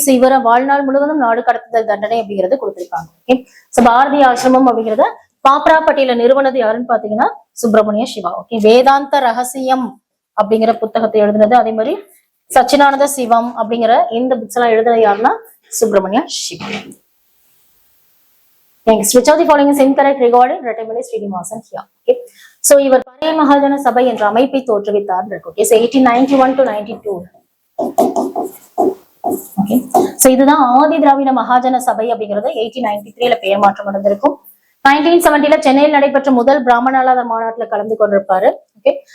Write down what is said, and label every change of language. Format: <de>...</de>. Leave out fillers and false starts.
<ta>So இவர வாழ்நாள் முழுவதும் நாடு கடத்துதல் தண்டனை அப்படிங்கிறது கொடுத்திருக்காங்க. ஓகே. சோ பாரதிய ஆசிரமம் அப்படிங்கிறத பாப்பராப்பட்டியில நிறுவனது யாருன்னு பாத்தீங்கன்னா சுப்பிரமணிய சிவா. ஓகே. வேதாந்த ரகசியம் அப்படிங்கிற புத்தகத்தை எழுதினது. அதே மாதிரி சச்சிதானந்த சிவம் அப்படிங்கிற இந்த புக்ஸ் எல்லாம் எழுதுனது யாருன்னா Subramaniya Siva.</ta> <en>Next, which of the following is incorrect regarding Rattamali Srinivasan here? Okay.</en> <ta>So, இவர் பழைய மகாஜன சபை என்ற அமைப்பை தோற்றுவித்தார். Okay. So, 1891 to 92. Okay. So, இதுதான் ஆதி திராவிட மகாஜன சபை அப்படிங்கிறது 1893ல பெயர் மாற்றம் நடந்திருக்கும். 1970ல சென்னையில் நடைபெற்ற முதல் பிராமணாளர் மாநாட்டுல கலந்து கொண்டிருப்பாரு. ஓகே.</ta>